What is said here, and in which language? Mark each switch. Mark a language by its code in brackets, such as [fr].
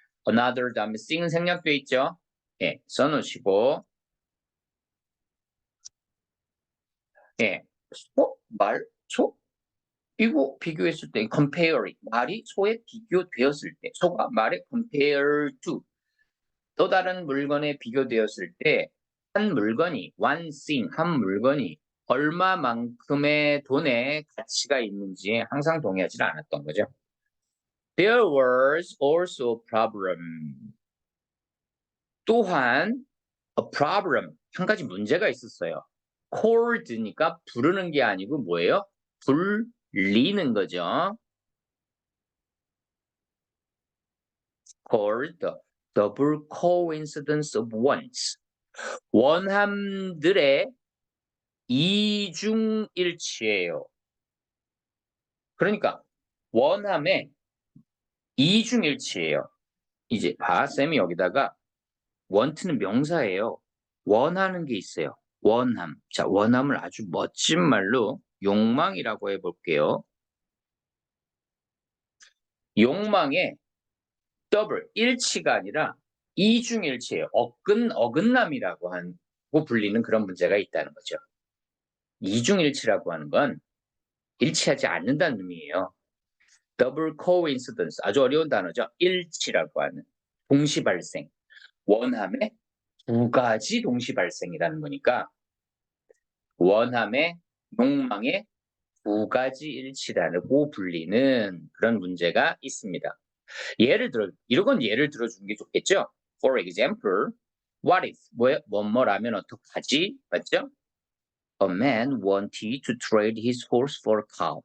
[ko] another 다음에 thing은 생략되어 있죠. 예, 써놓으시고 예, 소, 말, 소 이거 비교했을 때 comparing 말이 소에 비교되었을 때 소가 말에 [en] compare to [ko] 또 다른 물건에 비교되었을 때 한 물건이 [en] one thing [ko] 한 물건이 얼마만큼의 돈의 가치가 있는지에 항상 동의하지 않았던 거죠. [en] There was also a problem. [ko] 또한 [en] a problem [ko] 한 가지 문제가 있었어요. called니까 부르는 게 아니고 뭐예요? 불리는 거죠. [en] called the double coincidence of ones. [ko] 원함들의 이중일치예요. 그러니까 원함의 이중일치예요. 이제 봐, 쌤이 여기다가 want는 명사예요. 원하는 게 있어요. 원함. 자, 원함을 아주 멋진 말로 욕망이라고 해볼게요. 욕망의 더블, 일치가 아니라 이중일치예요. 어긋남이라고 하고 불리는 그런 문제가 있다는 거죠. 이중일치라고 하는 건 일치하지 않는다는 의미예요. 더블 코인시던스 아주 어려운 단어죠. 일치라고 하는 동시 발생. 원함의 두 가지 동시 발생이라는 거니까 원함의 욕망의 두 가지 일치라고 불리는 그런 문제가 있습니다. 예를 들어 이런 건 예를 들어주는 게 좋겠죠. [en] For example, what if [ko] 뭐뭐라면 어떡하지? 맞죠? [en] A man wanted to trade his horse for a cow.